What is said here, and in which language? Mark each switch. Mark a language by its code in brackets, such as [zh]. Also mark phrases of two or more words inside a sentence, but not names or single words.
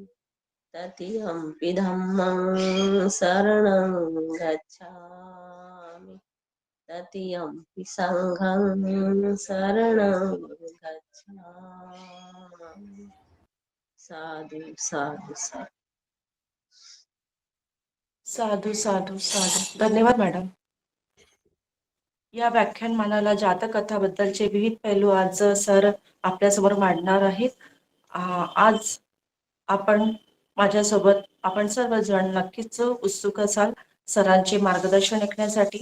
[pi] तृतीयंपि धम्मं शरणं गच्छामि. तृतीयंपि संघं शरणं गच्छामि. साधु साधु साधु. साधू साधू साधू. [mr] धन्यवाद मॅडम. या व्याख्यानमालाला जातक कथाबद्दलचे विविध पैलू आज सर आपल्यासमोर मांडणार आहेत. आज आपण माझ्यासोबत आपण सर्वजण नक्कीच उत्सुक असाल सरांचे मार्गदर्शन ऐकण्यासाठी.